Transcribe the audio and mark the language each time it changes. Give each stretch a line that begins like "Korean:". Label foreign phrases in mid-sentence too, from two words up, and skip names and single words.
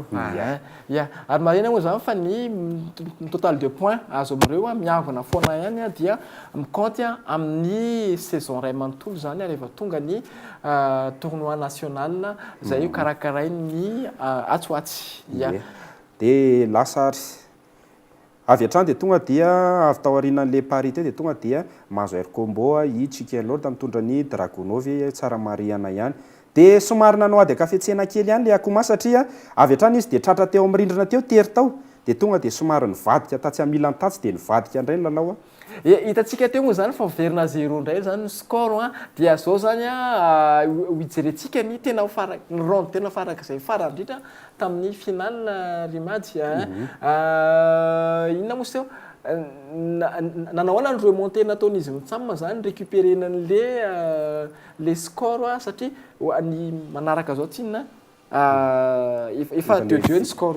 Malagasy: ary marina moa zany fa ny
French: total de point
Malagasy: azo amin'ireo miavana foana ihany dia mikompte amin'ny saison ray manontolo zany rehefa tonga ny
French: tournoi national
Malagasy: zay io karakarainy atsoatsy dia lasary avy hatrany dia tonga dia avy tao aorianan'le parité dia tonga dia mahazo
English: air combo
Malagasy: i Chicken Lord mitondra ny Dragunov tsara marihana ihany dia somary nanao ady akafetsena kely ihany le akoma satria avy hatrany izy dia tratra teo amin'ny rindrina teo tery tao dia tonga dia somary nivadika tatsy amila ny tatsy dia nivadika indray ny lalao hitantsika teo moa zany fa verina 0 indray zany ny score dia zao zany hijerentsika ny tena ny ronde tena farak'izay farany indrindra tamin'ny final rimady inona moa teo nanahoana ny remonté nataon'izy mitsam zany récupérena le score satria ny manaraka zao tsinona efa 2-2 ny score